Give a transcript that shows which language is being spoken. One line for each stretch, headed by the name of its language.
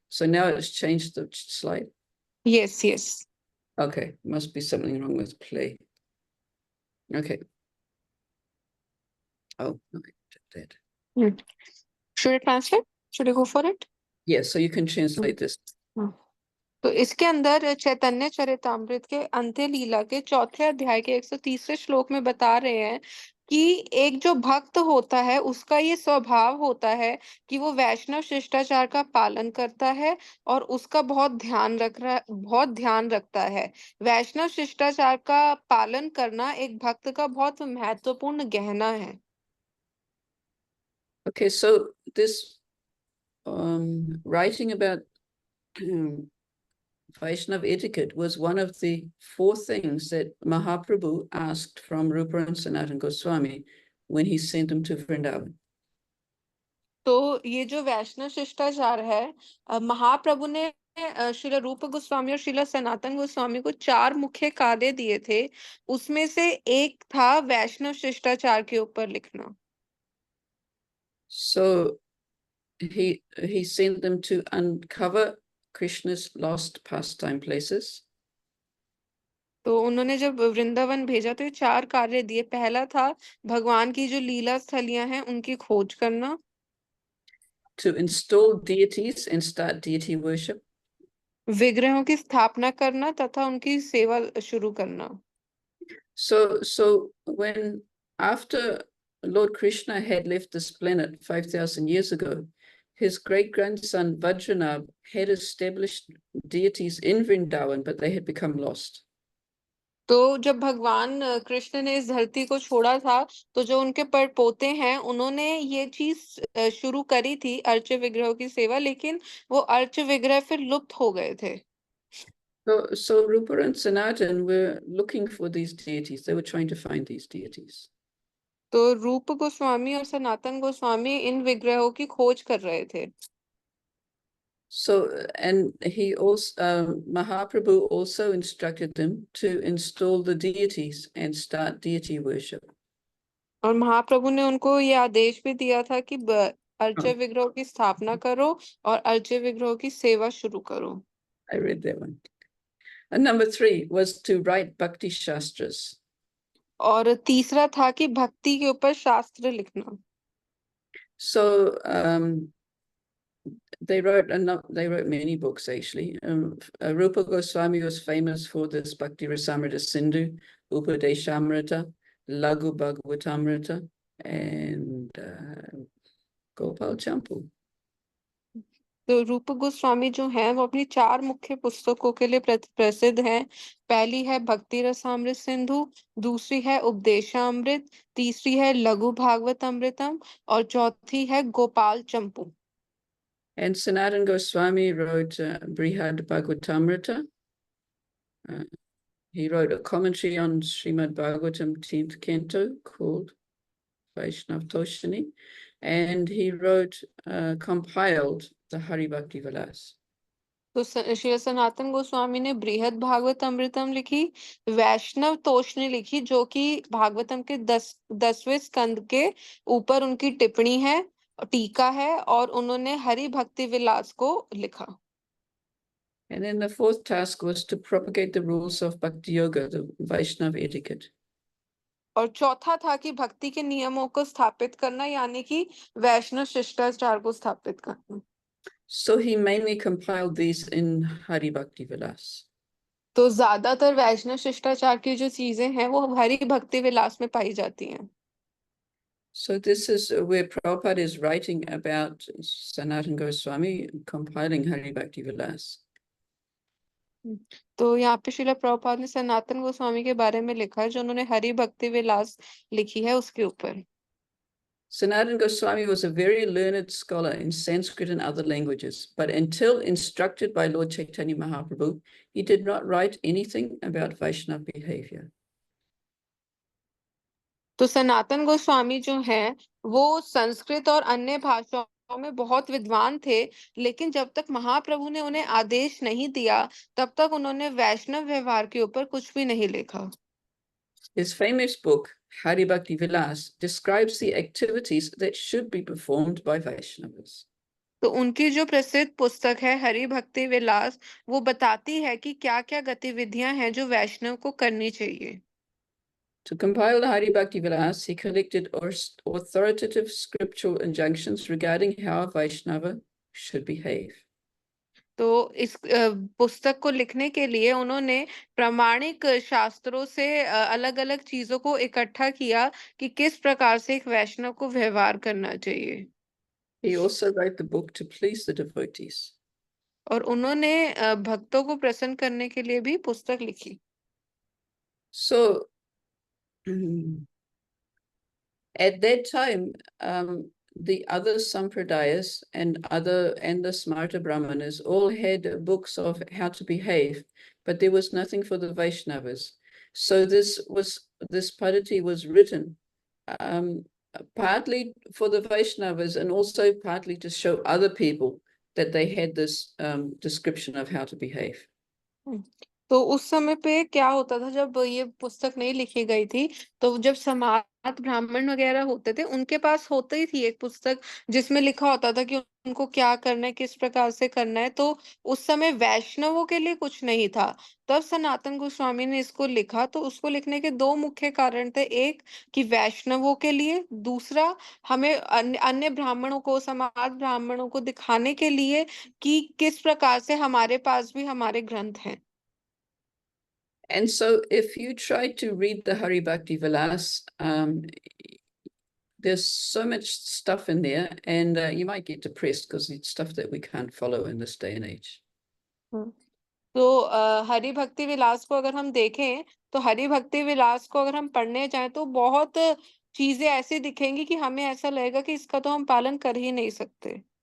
English: So now it's changed the slide. Yes, yes. Okay, must be something wrong with play. Okay. Oh, no, I did that. Should I translate? Should I go for it? Yes, so you can translate this.
Hindi: तो इसके अंदर चैतन्य चरितामृत के अंत्य लीला के चौथे अध्याय के 130वें श्लोक में बता रहे हैं कि एक जो भक्त होता है उसका ये स्वभाव होता है कि वो वैष्णव शिष्टाचार का पालन करता है और उसका बहुत ध्यान रखता है। वैष्णव शिष्टाचार का पालन करना एक भक्त का बहुत महत्वपूर्ण गहना है।
English: Okay, so this writing about Vaishnava etiquette was one of the 4 things that Mahaprabhu asked from Rupa and Sanatana Goswami when he sent them to Vrindavan.
Hindi: तो ये जो वैष्णव शिष्टाचार है, महाप्रभु ने श्रील रूप गोस्वामी और श्रील सनातन गोस्वामी को 4 मुख्य कार्य दिए थे, उसमें से एक था वैष्णव शिष्टाचार के ऊपर लिखना।
English: So he sent them to uncover Krishna's lost pastime places.
Hindi: तो उन्होंने जब वृंदावन भेजा तो ये 4 कार्य दिए। पहला था भगवान की जो लीला स्थलियां हैं उनकी खोज करना।
English: To install deities and start deity worship.
Hindi: विग्रहों की स्थापना करना तथा उनकी सेवा शुरू करना।
English: So when after Lord Krishna had left this planet 5,000 years ago, his great-grandson Vajranabh had established deities in Vrindavan, but they had become lost.
Hindi: तो जब भगवान कृष्ण ने इस धरती को छोड़ा था तो जो उनके परपोते हैं उन्होंने ये चीज शुरू करी थी अर्च विग्रह की सेवा, लेकिन वो अर्च विग्रह फिर लुप्त हो गए थे।
English: So Rupa and Sanatan were looking for these deities. They were trying to find these deities.
Hindi: तो रूप गोस्वामी और सनातन गोस्वामी इन विग्रहों की खोज कर रहे थे।
English: So, and he also, Mahaprabhu also instructed them to install the deities and start deity worship.
Hindi: और महाप्रभु ने उनको ये आदेश भी दिया था कि अर्च विग्रहों की स्थापना करो और अर्च विग्रहों की सेवा शुरू करो।
English: I read that one. And number 3 was to write Bhakti Shastras.
Hindi: और तीसरा था कि भक्ति के ऊपर शास्त्र लिखना।
English: So they wrote many books actually. Rupa Goswami was famous for this Bhakti Rasamrita Sindhu, Upadeshamrita, Laghu Bhagavatamrita, and Gopal Champu.
Hindi: तो रूप गोस्वामी जो हैं वो अपनी 4 मुख्य पुस्तकों के लिए प्रसिद्ध हैं। पहली है भक्ति रसामृत सिंधु, दूसरी है उपदेशामृत, तीसरी है लघु भागवत अमृतम और चौथी है गोपाल चंपू।
English: And Sanatana Goswami wrote Brihad Bhagavatamrita. He wrote a commentary on Srimad Bhagavatam 10th Canto called Vaishnav Toshini, and he wrote, compiled the Hari Bhakti Vilas.
Hindi: तो श्री सनातन गोस्वामी ने बृहद भागवत अमृतम लिखी, वैष्णव तोषणी लिखी जो कि भागवतम के 10वें स्कंद के ऊपर उनकी टिप्पणी है, टीका है, और उन्होंने हरि भक्ति विलास को लिखा।
English: And then the fourth task was to propagate the rules of Bhakti Yoga, the Vaishnava etiquette.
Hindi: और चौथा था कि भक्ति के नियमों को स्थापित करना, यानी कि वैष्णव शिष्टाचार को स्थापित करना।
English: So he mainly compiled these in Hari Bhakti Vilas.
Hindi: तो ज्यादातर वैष्णव शिष्टाचार की जो चीजें हैं वो हरि भक्ति विलास में पाई जाती हैं।
English: So this is where Prabhupada is writing about Sanatana Goswami compiling Hari Bhakti Vilas.
Hindi: तो यहाँ पे श्रील प्रभुपाद ने सनातन गोस्वामी के बारे में लिखा है जो उन्होंने हरि भक्ति विलास लिखी है उसके ऊपर।
English: Sanatana Goswami was a very learned scholar in Sanskrit and other languages, but until instructed by Lord Chaitanya Mahaprabhu, he did not write anything about Vaishnava behavior.
Hindi: तो सनातन गोस्वामी जो हैं वो संस्कृत और अन्य भाषाओं में बहुत विद्वान थे, लेकिन जब तक महाप्रभु ने उन्हें आदेश नहीं दिया तब तक उन्होंने वैष्णव व्यवहार के ऊपर कुछ भी नहीं लिखा।
English: His famous book, Hari Bhakti Vilas, describes the activities that should be performed by Vaishnavas.
Hindi: तो उनकी जो प्रसिद्ध पुस्तक है हरि भक्ति विलास, वो बताती है कि क्या-क्या गतिविधियां हैं जो वैष्णव को करनी चाहिए।
English: To compile the Hari Bhakti Vilas, he collected authoritative scriptural injunctions regarding how a Vaishnava should behave.
Hindi: तो इस पुस्तक को लिखने के लिए उन्होंने प्रामाणिक शास्त्रों से अलग-अलग चीजों को इकट्ठा किया कि किस प्रकार से एक वैष्णव को व्यवहार करना चाहिए।
English: He also wrote the book to please the devotees.
Hindi: और उन्होंने भक्तों को प्रसन्न करने के लिए भी पुस्तक लिखी।
English: So at that time, the other Sampradayas and the Smarta Brahmanas all had books of how to behave, but there was nothing for the Vaishnavas. So this Padati was written partly for the Vaishnavas and also partly to show other people that they had this description of how to behave.
Hindi: तो उस समय पे क्या होता था जब ये पुस्तक नहीं लिखी गई थी, तो जब समाज ब्राह्मण वगैरह होते थे उनके पास होती ही थी एक पुस्तक जिसमें लिखा होता था कि उनको क्या करना है, किस प्रकार से करना है। तो उस समय वैष्णवों के लिए कुछ नहीं था। तब सनातन गोस्वामी ने इसको लिखा, तो उसको लिखने के 2 मुख्य कारण थे। एक कि वैष्णवों के लिए, दूसरा हमें अन्य ब्राह्मणों को, समाज ब्राह्मणों को दिखाने के लिए कि किस प्रकार से हमारे पास भी हमारे ग्रंथ हैं।
English: And so if you try to read the Hari Bhakti Vilas, there's so much stuff in there, and you might get depressed because it's stuff that we can't follow in this day and age.
Hindi: तो हरि भक्ति विलास को अगर हम देखें, तो हरि भक्ति विलास को अगर हम पढ़ने जाएं तो बहुत चीजें ऐसी दिखेंगी कि हमें ऐसा लगेगा कि इसका तो हम पालन कर ही नहीं सकते।